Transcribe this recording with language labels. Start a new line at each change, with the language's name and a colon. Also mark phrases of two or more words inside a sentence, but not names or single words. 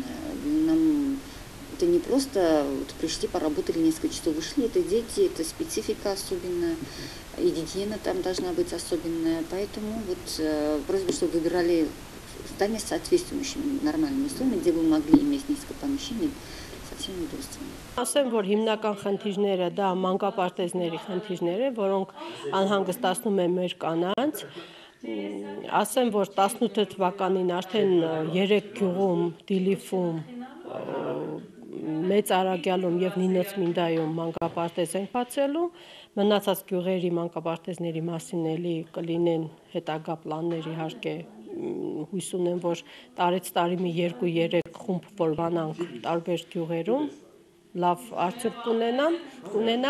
Russian: Нам это не просто пришли, поработали несколько часов, вышли. Это дети, это специфика особенная, и гигиена там должна быть особенная. Поэтому просьба, чтобы выбирали здания с соответствующими нормальными условиями, где вы могли иметь несколько помещений совсем удобственно.
Armenian: Ասեմ, որ հիմնական խնդիրները դա մանկապարտեզների խնդիրներ են, որոնք անհանգստացնում են մեր կանանց։ Ասեմ, որ 18 թվականին արդեն 3 գյուղում, Դիլիֆում, Մեծ Արագյալում եւ Նինոցմինդայում մանկապարտեզ են բացելու, մնացած գյուղերի մանկապարտեզների մասին էլի կլինեն հետագա պլաններ իհարկե հույս ունեմ, որ տարեց տարի մի 2-3 խումբ որ բանանք տարբեր գյուղերում լավ արդյունք կունենա